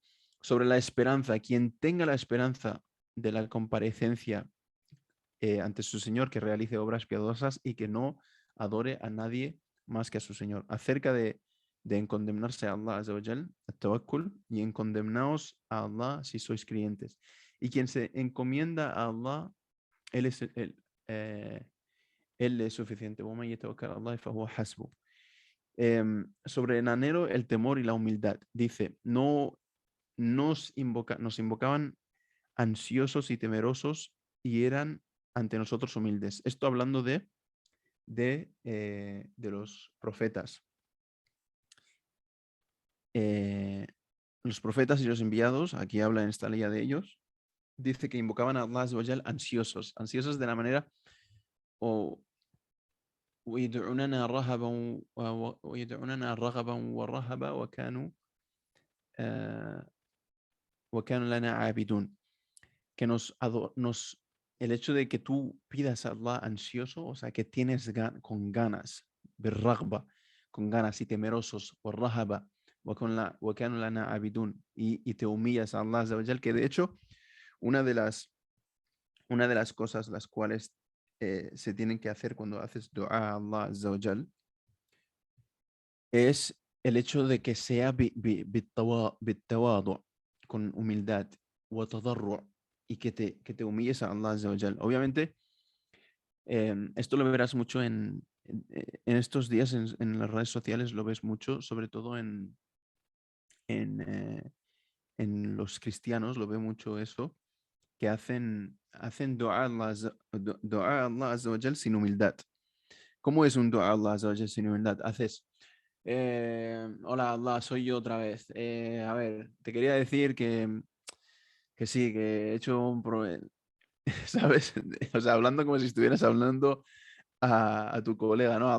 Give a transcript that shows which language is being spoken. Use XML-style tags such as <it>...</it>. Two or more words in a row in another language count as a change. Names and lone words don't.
<es>Sobre la esperanza, quien tenga la esperanza de la comparecencia ante su Señor, que realice obras piadosas y que no adore a nadie más que a su Señor. Acerca de encondemnarse a</es> <ar>الله عز وجل,</ar> <es>tawakkul, y encondemnaos a Allah si sois creyentes. Y quien se encomienda a Allah, Él es, eh, él es suficiente.</es> <ar>وَمَن يَتَوَكَّلْ عَلَى اللَّهِ فَهُوَ حَسْبُهُ.</ar> <es>Sobre el anhelo, el temor y la humildad. Dice, no nos invocaban ansiosos y temerosos y eran ante nosotros humildes. Esto hablando de los profetas. Los profetas y los enviados, aquí habla en esta ley de ellos, dice que invocaban a</es> <ar>الله عز وجل</ar> <es>ansiosos de la manera o</es> <ar>ويدعوننا رغبا ورهبا وكانوا لنا عابدون,</ar> <es>que nos el hecho de que tú pidas a Allah ansioso, o sea, que tienes con ganas, birragba, con ganas y temerosos, o rahaba,</es> <ar>وكانوا لنا عابدون,</ar> <es>y te humillas a</es> <ar>الله عز وجل,</ar> <es>que de hecho una de las cosas las cuales se tienen que hacer cuando haces dua a</es> <ar>الله عز وجل</ar> <es>es el hecho de que sea بالتواضع, con humildad, وتضرع, y que te humilles a</es> <ar>الله عز وجل.</ar> <es>Obviamente, esto lo verás mucho en estos días en las redes sociales, lo ves mucho, sobre todo en, eh, en los cristianos, lo veo mucho eso, que hacen dua a Allah, dua a</es> <ar>الله عز وجل</ar> <es>sin humildad. ¿Cómo es un dua a</es> <ar>الله عز وجل</ar> <es>sin humildad? Haces, hola Allah, soy yo otra vez. A ver, te quería decir que sí, que he hecho un problema, ¿sabes? O sea, hablando como si estuvieras hablando a tu colega, ¿no?</es>